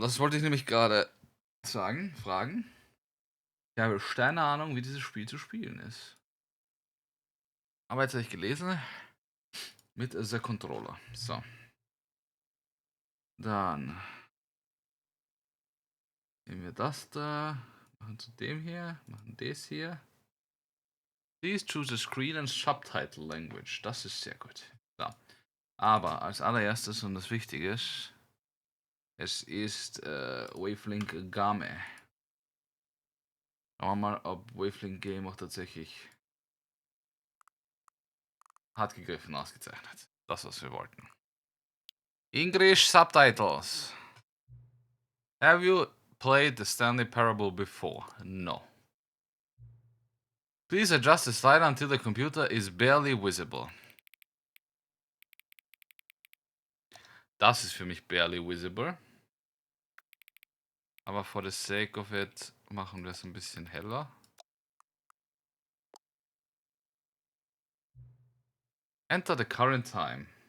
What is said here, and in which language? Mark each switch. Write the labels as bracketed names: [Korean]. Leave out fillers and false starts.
[German] Das wollte ich nämlich gerade fragen. Ich habe keine Ahnung, wie dieses Spiel zu spielen ist. Aber jetzt habe ich gelesen, mit The Controller. So. Dann nehmen wir das da, machen zu dem hier, machen das hier. [English] Please choose a screen and subtitle language. [German] Das ist sehr gut. So. Aber als allererstes und das Wichtige ist, es ist Wavelink Game. Schauen wir mal, ob Wavelink Game auch tatsächlich hat gegriffen, ausgezeichnet. Das, was wir wollten. English Subtitles. [English] Have you played the Stanley Parable before? No. Please adjust the slide until the computer is barely visible. [German] Das ist für mich [English] barely visible. [German] Aber [English] for the sake of it [German] machen wir es ein bisschen heller. [English] Enter the current time.